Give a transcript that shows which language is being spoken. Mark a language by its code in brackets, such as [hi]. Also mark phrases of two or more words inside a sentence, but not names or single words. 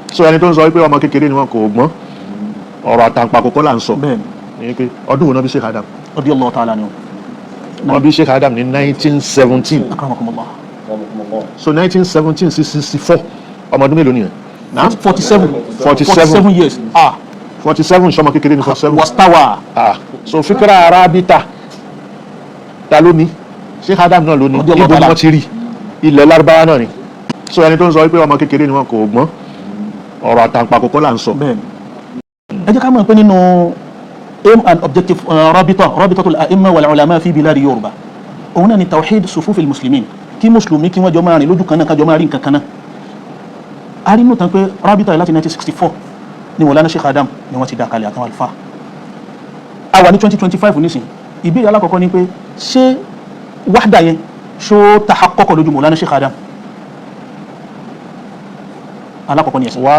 [yo] so ẹni tó ń sọ wípé ọmọ kékeré ni wọn kò gbọ́n ọ̀rọ̀ àtàǹpàkò là ń sọ ní pé ọdún wo náà bí Sheikh Adam [ar] رضي الله تعالى عنه [yo] wọ́n bí Sheikh Adam ní 1917 akramakumullah so 1917 sí 64 ọmọ ọdún mélòó nìyẹn [en] 47 years [yo] 47 sọmọ kékeré ní 47 wastawa so [ar] فكرة الرابطة [yo] ta ló ní Sheikh Adam náà ló ní ibo ni wọ́n ti rí ilẹ̀ Lárúbáwá náà ni so ẹni tó ń sọ wípé ọmọ kékeré ni wọn kò gbọ́n ọ̀rọ̀ àtàǹpàkò là ń sọ. ẹ jẹ́ ká mọ̀ pé nínú [en] aim and objective [ar] رابطة الأئمة والعلماء في بلاد [yo] Yorùbá òun náà ni [ar] توحيد صفوف المسلمين [yo] kí mùsùlùmí kí wọ́n jọ máa rìn lójú kan náà kájọ máa rí nǹkan kan náà. a rí nù tán pé rabita láti 1964 ni Mawlana Sheikh Adam ni wọ́n ti dá kalẹ̀ àtàwọn alfa. a wà ní 2025 nísìn ìbéèrè alákọ̀ọ́kọ́ ni pé ṣé wahda yẹn ṣó tahaqqaqa lójú Mawlana Sheikh Adam alákọ̀ọ́kọ́ ni ẹ̀sìn.